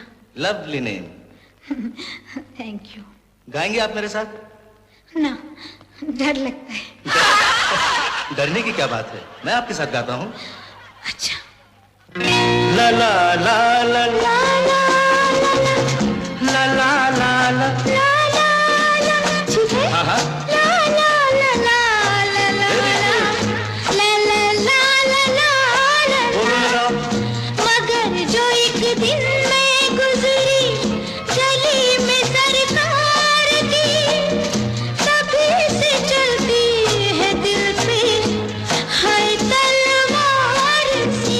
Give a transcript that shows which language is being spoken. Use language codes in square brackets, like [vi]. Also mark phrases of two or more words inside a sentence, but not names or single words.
[en] lovely name. thank you. [hi] गाएंगे आप मेरे साथ? ना, डर लगता है। डरने की क्या बात है, मैं आपके साथ गाता हूँ। अच्छा। ला ला ला ला ला ला ला ला ला ला। ठीक है? हाँ हाँ। ला ला ला ला ला ला [en] Very good. ला ला ला ला ला ला। [hi] बोलो लगाओ। मगर जो एक दिन मैं गुजरी गली में सरकार की, तभी से चलती है दिल पे है तलवार सी।